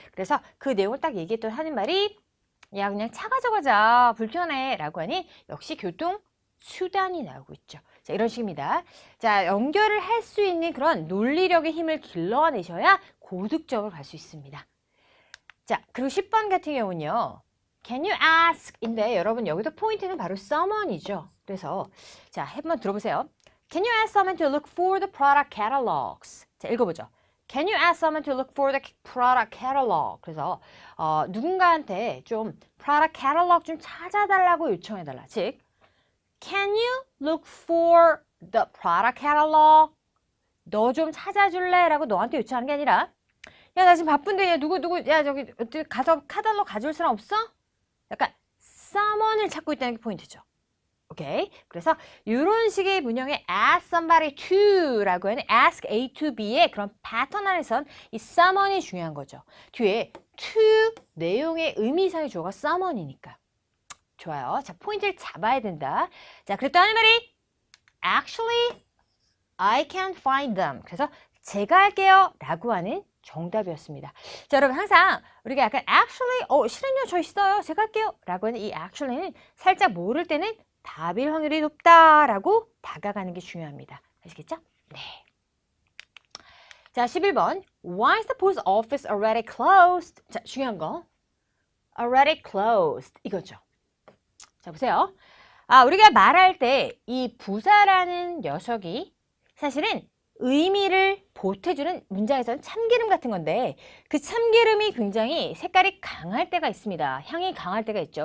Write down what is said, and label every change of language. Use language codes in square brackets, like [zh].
[ko] 그래서 그 내용을 딱 얘기했던 하는 말이 야 그냥 차 가져가자 불편해 라고 하니 역시 교통, 수단이 나오고 있죠. 자, 이런 식입니다. 자, 연결을 할 수 있는 그런 논리력의 힘을 길러내셔야 고득점을 갈 수 있습니다. 자, 그리고 10번 같은 경우는요. [en] Can you ask? [ko] 인데 여러분 여기서 포인트는 바로 someone이죠. 그래서 자, 한번 들어보세요. [en] Can you ask someone to look for the product catalogs? [ko] 자, 읽어보죠. [en] Can you ask someone to look for the product catalog? [ko] 그래서 누군가한테 좀 product catalog 좀 찾아달라고 요청해달라. 즉 [en] Can you look for the product catalog? [ko] 너 좀 찾아줄래? 라고 너한테 요청하는 게 아니라 야, 나 지금 바쁜데 야, 누구 야, 저기 가서 카탈로그 가져올 사람 없어? 약간 someone을 찾고 있다는 게 포인트죠. 오케이? 그래서 이런 식의 문형의 [en] ask somebody to [ko] 라고 하는 ask A to B의 그런 패턴 안에선 이 someone이 중요한 거죠. 뒤에 to 내용의 의미상의 주어가 someone이니까. 좋아요. 자, 포인트를 잡아야 된다. 자, 그랬더니 말이 [en] actually I can't find them. [ko] 그래서 제가 할게요 라고 하는 정답이었습니다. 자, 여러분 항상 우리가 약간 actually 실은요 저 있어요 제가 할게요 라고 하는 이 actually는 살짝 모를 때는 답일 확률이 높다라고 다가가는 게 중요합니다. 아시겠죠? 네. 자, 11번 [en] Why is the post office already closed? [ko] 자, 중요한 거 already closed 이거죠. 자, 보세요. 우리가 말할 때 이 부사라는 녀석이 사실은 의미를 보태주는 문장에서는 참기름 같은 건데 그 참기름이 굉장히 색깔이 강할 때가 있습니다. 향이 강할 때가 있죠.